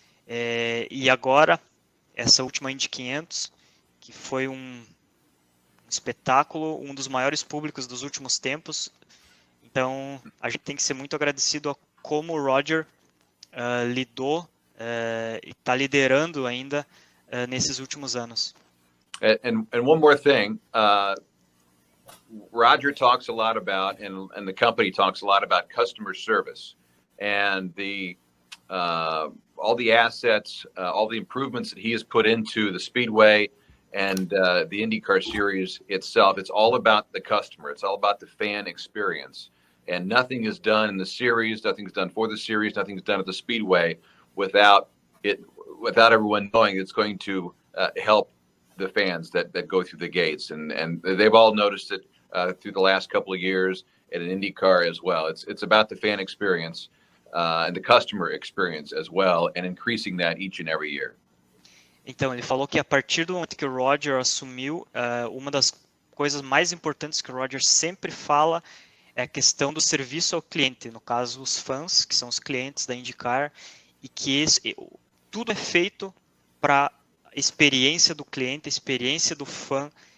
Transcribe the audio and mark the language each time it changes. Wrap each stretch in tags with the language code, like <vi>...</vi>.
<pt>E agora, essa última Indy 500, que foi um espetáculo, um dos maiores públicos dos últimos tempos. Então, a gente tem que ser muito agradecido a como o Roger lidou e está liderando ainda nesses últimos anos.</pt> <en>And one more thing, Roger talks a lot about, and the company talks a lot about customer service and all the assets, all the improvements that he has put into the Speedway and the IndyCar series itself. It's all about the customer. It's all about the fan experience. And nothing is done in the series, nothing's done for the series, nothing's done at the Speedway without everyone knowing it's going to help the fans that go through the gates. And they've all noticed it through the last couple of years at an IndyCar as well. It's about the fan experience and the customer experience as well, and increasing that each and every year.</en> <pt>Então, ele falou que a partir do momento que o Roger assumiu, uma das coisas mais importantes que o Roger sempre fala é a questão do serviço ao cliente, no caso, os fãs, que são os clientes da IndyCar, e que tudo é feito para a experiência do cliente, a experiência do fã.</pt>